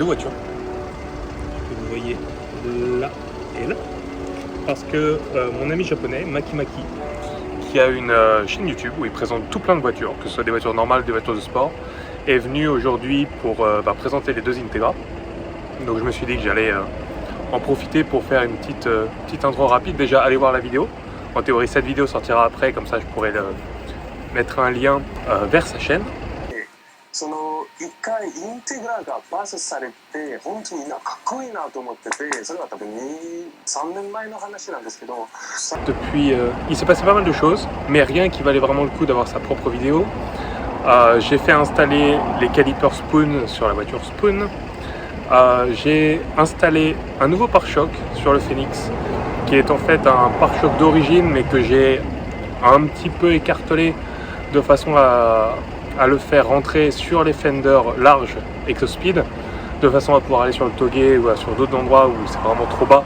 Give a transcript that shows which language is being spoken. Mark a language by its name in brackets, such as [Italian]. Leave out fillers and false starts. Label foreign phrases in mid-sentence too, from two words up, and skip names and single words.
[French] voitures, que vous voyez là et là, parce que mon ami japonais, Maki Maki, qui a une chaîne YouTube où il présente tout plein de voitures, que ce soit des voitures normales, des voitures de sport, est venu aujourd'hui pour présenter les deux Integra. Donc je me suis dit que j'allais en profiter pour faire une petite intro rapide. Déjà, allez voir la vidéo. En théorie, cette vidéo sortira après, comme ça je pourrais mettre un lien vers sa chaîne. [Japanese] その一回インテグラがバースされて本当にみんなかっこいいなと思ってて、それは多分3年前の話なんですけど。 [French] Depuis, il s'est passé pas mal de choses, mais rien qui valait vraiment le coup d'avoir sa propre vidéo. J'ai fait installer les calipers Spoon sur la voiture Spoon. J'ai installé un nouveau pare-choc sur le Phoenix, qui est en fait un pare-choc d'origine, mais que j'ai un petit peu écartelé de façon à le faire rentrer sur les fenders larges Exospeed, de façon à pouvoir aller sur le Toge ou sur d'autres endroits où c'est vraiment trop bas.